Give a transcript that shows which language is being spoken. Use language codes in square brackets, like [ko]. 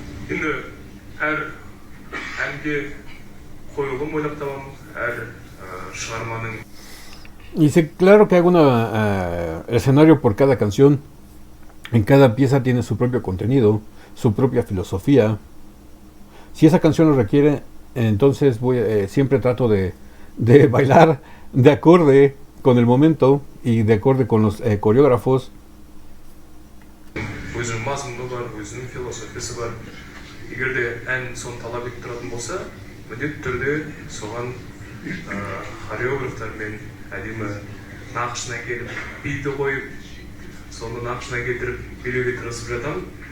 [kk] енді әр әнге қойылым ойлап табамын, әр шығарманың. [es] Dice: claro que hago un escenario por cada canción. En cada pieza tiene su propio contenido, su propia filosofía. Si esa canción lo requiere, entonces siempre trato de bailar de acorde con el momento y de acorde con los coreógrafos. [kk] Өзінің мазмұны бар, өзінің философиясы бар. Егер де ән соны талап етіп тұратын болса, міндетті түрде соған хореографтармен әдемі нақышына келіп, биді қойып, соны нақышына келтіріп, билеуге тырысып жатамын.